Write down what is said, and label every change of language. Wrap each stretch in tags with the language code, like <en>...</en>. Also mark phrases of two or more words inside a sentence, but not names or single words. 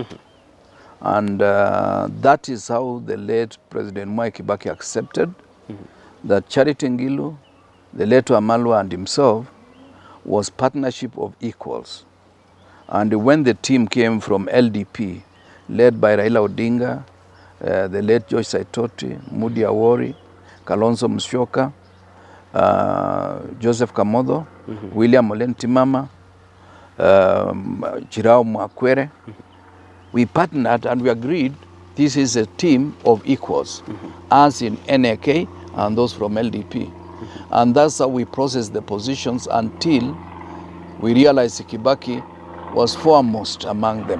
<en>And that is how the late President Mwai Kibaki accepted that Charity Ngilu, the late Amalwa and himself was partnership of equals. And when the team came from LDP, led by Raila Odinga, the late George Saitoti, Mudavadi, Kalonzo Musyoka, Joseph Kamodo, William Ole Ntimama, Chirao Mwakwere, we partnered and we agreed this is a team of equals, as in NAK and those from LDP. And that's how we processed the positions until we realized Kibaki was foremost among them.</en>